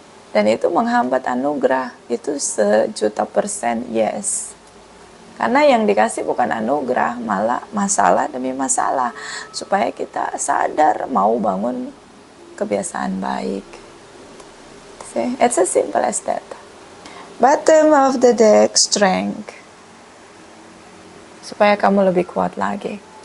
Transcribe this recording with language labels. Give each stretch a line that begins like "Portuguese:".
Indonesian: Dan itu menghambat anugerah, itu 1.000.000% yes. Karena yang dikasih bukan anugerah, malah masalah demi masalah. Supaya kita sadar mau bangun kebiasaan baik.
English: It's as simple as that. Bottom of the deck, strength.
Indonesian: Supaya kamu lebih kuat lagi.